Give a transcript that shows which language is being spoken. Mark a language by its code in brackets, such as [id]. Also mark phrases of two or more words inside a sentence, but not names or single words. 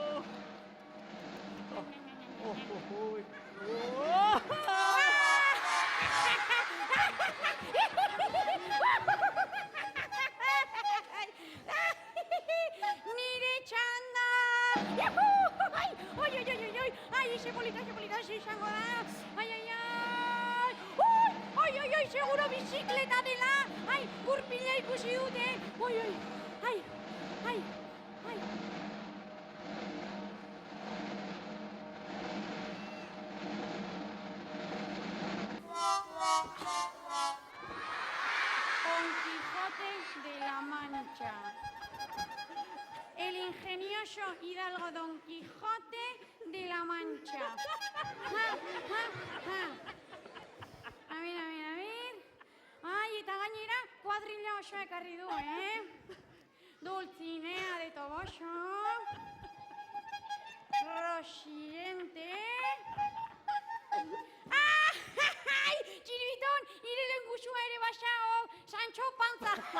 [eu] Nire txanda! Ai, ese polita, izango da. Ai, seguro bizikleta dela. Ai, gurpila ikusi dute. Ai. Don Quijote de la Mancha. El ingenioso hidalgo Don Quijote de la Mancha. [es] A ver. [eu] Ai, eta gainera kuadrilla oso ekarri du, Dulcinea de Toboso. Rosidente. Ai, Txiribiton, nire lengusua ere basao, Sancho Panza.